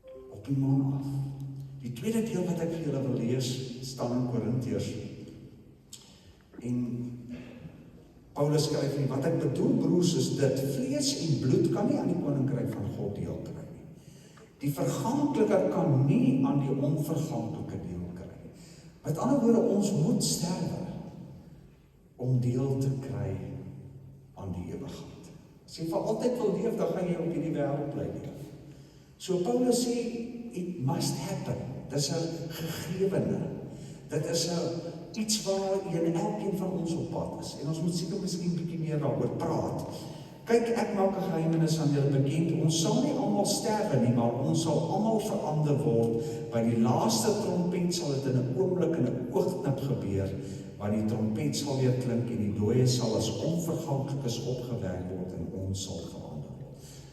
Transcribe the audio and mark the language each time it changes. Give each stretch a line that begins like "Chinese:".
Afrikaans: Op die man af. Die tweede deel wat ek vir julle wil lees, staan in Korintiërs. En Paulus skryf nie, wat ek bedoel, broers, is dit, vlees en bloed kan nie aan die koninkryk van God deel kry nie. Die verganklike kan nie aan die onverganklike deel kry nie. Met ander woorde, ons moet sterwe om deel te kry aan die ewigheid. As jy vir altyd wil leef, dan gaan jy op hierdie wêreld bly leef. So Paulus sê,
English: it must happen.
Afrikaans: Dit is 'n gegewene. Dit is 'n iets waar elkeen van ons op pad is. En ons moet seker miskien 'n bietjie meer daaroor praat. Kyk, ek maak 'n geheimnis aan julle bekend. Ons sal nie almal sterwe nie, maar ons sal almal verander word. By die laaste trompet sal dit in 'n oomblik en 'n oogknip gebeur, want die trompet sal weer klink en die dooies sal as onverganklikes opgewek word en ons sal verander word.